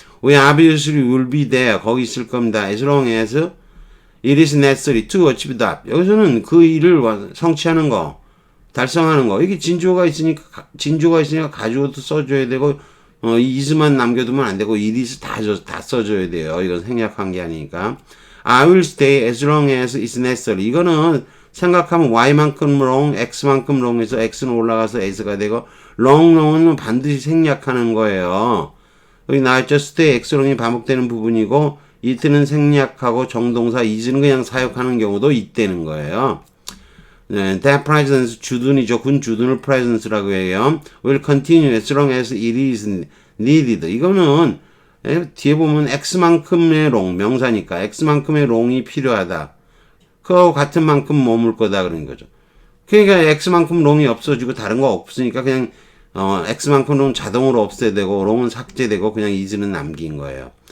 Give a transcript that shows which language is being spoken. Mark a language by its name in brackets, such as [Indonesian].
[English] We obviously will be there. [Korean] 거기 있을 겁니다. [English] As long as it is necessary to achieve that. [Korean] 여기서는 그 일을 성취하는 거, 달성하는 거. 이게 진주어가 있으니까 가주어도 써줘야 되고, is만 남겨두면 안 되고, it is 다 써줘야 돼요. 이건 생략한 게 아니니까. [English] I will stay as long as it's necessary. [Korean] 이거는 생각하면 y만큼 long, x만큼 long에서 x는 올라가서 s가 되고 long은 반드시 생략하는 거예요. 여기 나왔죠. stay, xlong이 반복되는 부분이고 it는 생략하고 정동사 is는 그냥 사용하는 경우도 있다는 거예요. [English] that presence [Korean] 주둔이죠. 군 주둔을 presence라고 해요. [English] will continue as long as it is needed. [Korean] 이거는 뒤에 보면 x만큼의 long, 명사니까 x만큼의 long이 필요하다. 그거하고 같은 만큼 머물 거다 그런 거죠. 그러니까 x만큼 long이 없어지고 다른 거 없으니까 그냥 x만큼 long 자동으로 없애야 되고 long은 삭제되고 그냥 is는 남긴 거예요.